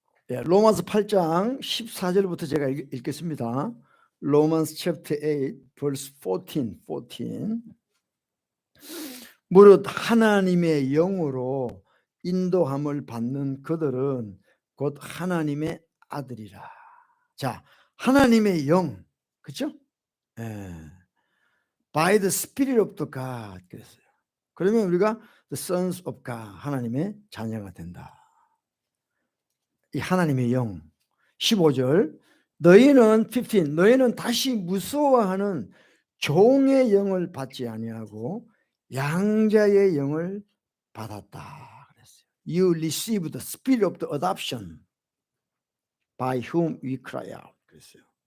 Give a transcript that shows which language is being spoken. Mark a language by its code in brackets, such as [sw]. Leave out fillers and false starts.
[ko] 예, 로마서 8장 14절부터 제가 읽겠습니다. 로마스 챕터 8 verse 14. 무릇 하나님의 영으로 인도함을 받는 그들은 곧 하나님의 아들이라. 자, 하나님의 영, 그렇죠? [en] 예. By the Spirit of the God [ko] 그랬어요. 그러면 우리가 [en] the sons of God, [ko] 하나님의 자녀가 된다. 이 하나님의 영. 15절 너희는 15 너희는 다시 무서워하는 종의 영을 받지 아니하고 양자의 영을 받았다 그랬어요. [en] You received the spirit of the adoption by whom we cry out 그랬어요.